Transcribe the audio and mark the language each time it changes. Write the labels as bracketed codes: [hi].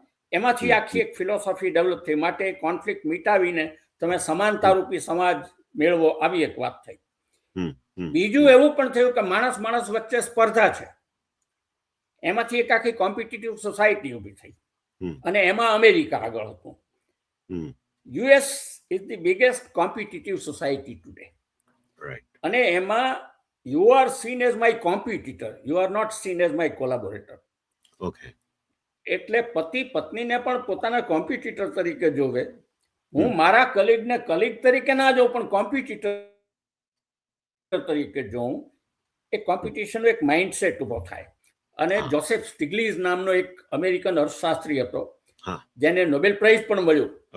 [gu] એમાંથી આખી એક ફિલોસોફી ડેવલપ થઈ. માટે કોન્ફ્લિક્ટ મિટાવીને તમે સમાનતારૂપી સમાજ મેળવો, આવી એક વાત થઈ. બીજું એવું પણ થયું કે માણસ માણસ વચ્ચે સ્પર્ધા છે, એમાંથી એક આખી કોમ્પિટિટિવ સોસાયટી ઊભી થઈ. અને એમાં અમેરિકા આગળ હતું. [en] US is the biggest competitive society today. Right. [gu] અને એમાં [en] you are seen as my competitor, you are not seen as my collaborator. Okay. [gu] એટલે પતિ પત્નીને પણ પોતાના કોમ્પિટિટર તરીકે જોવે. હું મારા કલીગને કલીગ તરીકે ના જોઉં, પણ કોમ્પિટિટર તરીકે જોઉં. એ કોમ્પિટિશનનો એક માઇન્ડસેટ ઉભો થાય. અને જોસેફ સ્ટિગ્લિઝ નામનો એક અમેરિકન અર્થશાસ્ત્રી હતો, જેને નોબેલ પ્રાઇઝ પણ મળ્યું.